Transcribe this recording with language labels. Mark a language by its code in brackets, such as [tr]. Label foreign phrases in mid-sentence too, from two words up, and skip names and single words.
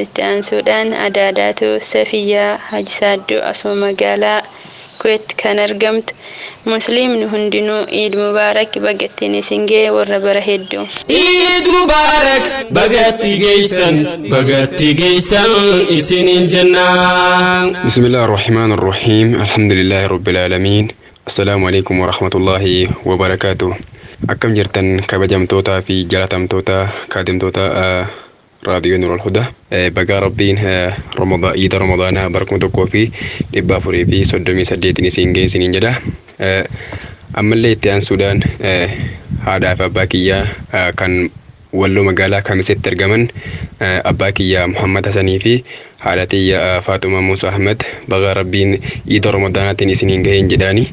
[om] Itti aansuudhaan Adaadaatoo Safiyaa Haji Saaddoo asuma magaalaa Kuweet kan argamtu. Musliimni hundinuu [ar] عيد مبارك [om] bagattiin isin gahe warra bara hedduu. [ar] عيد مبارك [om] bagatti geessan isiniin jennaan. [ar] بسم الله الرحمن الرحيم الحمد لله رب العالمين. السلام عليكم ورحمة الله وبركاته. [om] Akkam jirtan kabajamtootaa fi jaalatamtoota kaadimtoota raadiyoo Nuurul Hudaa baga rabbiin Iida Ramadaanaa bara 1438 isin gahe isiniin jedha. Ammallee itti aansuudhaan haadhaa fi abbaa kiyyaa kan Walloo magaalaa Kamiseetti argaman abbaa kiyyaa Muhammad Hasanii fi haadha tiyya Faatuma Muusaa Ahmed baga rabbiin Iida Ramadaanaatiin isiniin gaheen jedhaani.